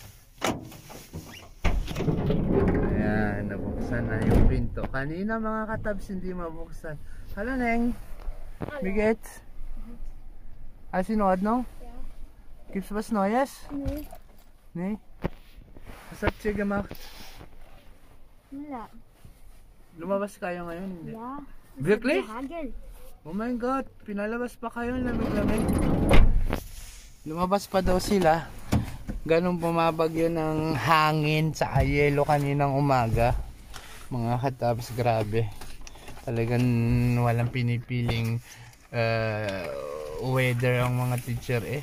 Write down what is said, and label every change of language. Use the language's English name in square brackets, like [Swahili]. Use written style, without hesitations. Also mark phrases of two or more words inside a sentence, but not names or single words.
[Filipino] Ayan, nabuksan na yung pinto. Kanina mga katabs hindi mabuksan. Hello Neng. Biget. Ay sinuod no? [German] Ja. Gibt's was Neues? Nee. Nee? Was habt ihr gemacht? [Filipino] Wala. Lumabas kayo ngayon? Hindi? [German] Ja. Wirklich? Hagel. [English] Oh my God, [Filipino] pinalabas pa kayo, lamig-lamig. Lumabas pa daw sila. Ganun bumabagyo ng hangin sa yelo kaninang umaga. Mga katabs, grabe. Talagang walang pinipiling weather ang mga teacher eh.